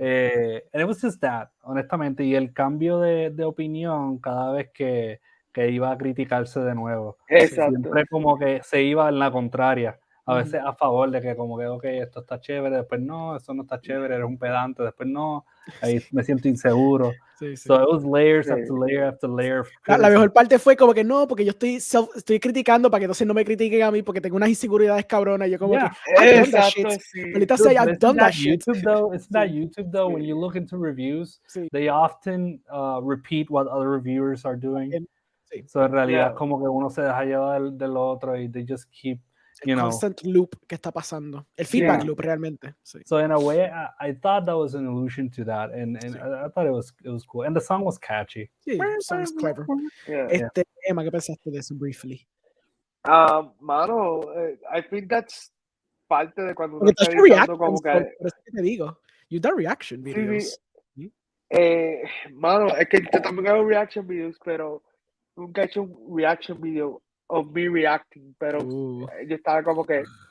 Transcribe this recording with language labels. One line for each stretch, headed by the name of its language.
Spanish: And it was just that, honestamente, y el cambio de opinión cada vez que iba a criticarse de nuevo. Exacto. Siempre como que se iba en la contraria, a veces a favor de que como que, ok, esto está chévere, después no, eso no está chévere, eres un pedante, después no, ahí me siento inseguro. Sí, sí.
English: So it was layers after layer after layer.
Spanish: La mejor parte fue como que no, porque yo estoy criticando para que entonces no me critiquen a mí porque tengo unas inseguridades cabronas.
English: Yo como que, I've done that shit. Ahorita say I've done that shit. It's not YouTube though. When you look into reviews, they often repeat what other reviewers are doing.
Spanish: Sí. So en realidad como que uno se deja llevar del otro y they just keep, you know. Constant loop que está pasando. El feedback loop realmente. Sí.
English: So in a way, I thought that was an allusion to that, and I thought it was cool, and the song was catchy. Sí, the song's clever. Yeah.
Spanish: Emma, ¿qué pensaste de eso briefly? Mano, I think that's parte de cuando uno está editando como que... Por eso que te digo, you done reaction videos. Sí. Mano, es que yo también hago reaction videos, pero nunca he hecho un reaction video of me reacting, pero yo estaba como que...